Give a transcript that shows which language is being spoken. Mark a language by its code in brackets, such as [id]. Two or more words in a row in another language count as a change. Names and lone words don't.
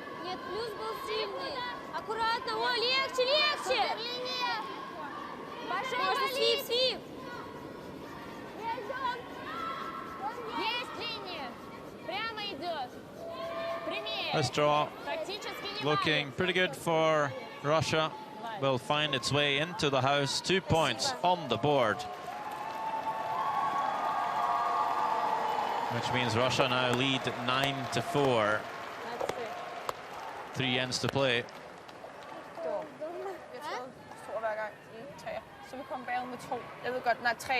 [ru] Нет, плюс был сильный. Аккуратно, о, легче, легче. Можно свип, свип. Есть линия. Прямо идет. Прямее. [en] This draw [ru] Практически не [en] looking pretty good for Russia. Will find its way into the house. 2 points on the board. Which means Russia now lead 9-4. 3 ends to play. [da] Hver gang I tager. Så vi kommer bagud med 2. Jeg ved godt, nej, 3.